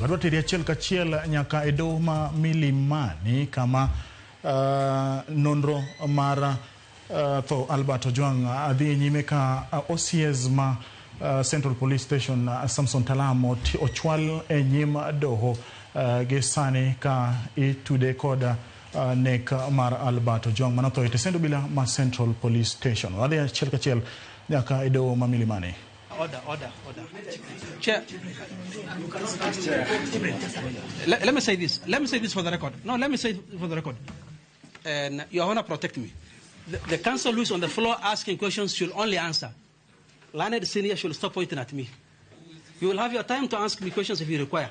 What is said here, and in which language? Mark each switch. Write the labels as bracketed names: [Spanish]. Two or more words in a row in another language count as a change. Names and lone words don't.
[Luo (Kenya and Tanzania)] Adwa teri achiel kachiel nyaka e doho ma Milimani kama nonro mar tho Albert Ojwang adhi nyime ka OCS ma Central Police Station Samson Talam ochwal e nyim doho gi sani ka itude koda nek mar Albert Ojwang manatho ite sendo bila ma Central Police Station. Adhi achiel kachiel nyaka e doho ma Milimani. [English] Order. Chair. Let me say this. Let me say this for the record. No, let me say it for the record. And Your Honor, protect me. The counsel who is on the floor asking questions should only answer. Learned senior should stop pointing at me. You will have your time to ask me questions if you require.